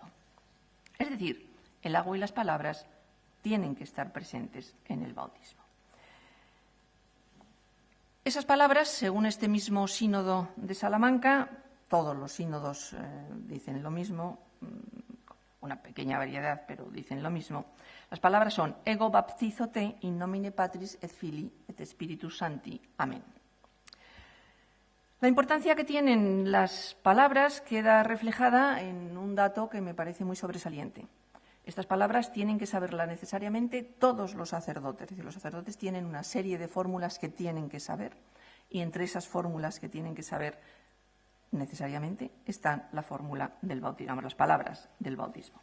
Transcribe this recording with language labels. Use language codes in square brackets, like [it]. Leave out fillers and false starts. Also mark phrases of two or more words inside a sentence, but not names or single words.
[es] Es decir, el agua y las palabras tienen que estar presentes en el bautismo. Esas palabras, según este mismo sínodo de Salamanca, todos los sínodos dicen lo mismo, una pequeña variedad, pero dicen lo mismo. Las palabras son [la] ego baptizote in nomine Patris et Filii et Spiritus Sancti. [es] Amén. La importancia que tienen las palabras queda reflejada en un dato que me parece muy sobresaliente. Estas palabras tienen que saberlas necesariamente todos los sacerdotes. Es decir, los sacerdotes tienen una serie de fórmulas que tienen que saber y entre esas fórmulas que tienen que saber necesariamente está la fórmula del bautismo, las palabras del bautismo.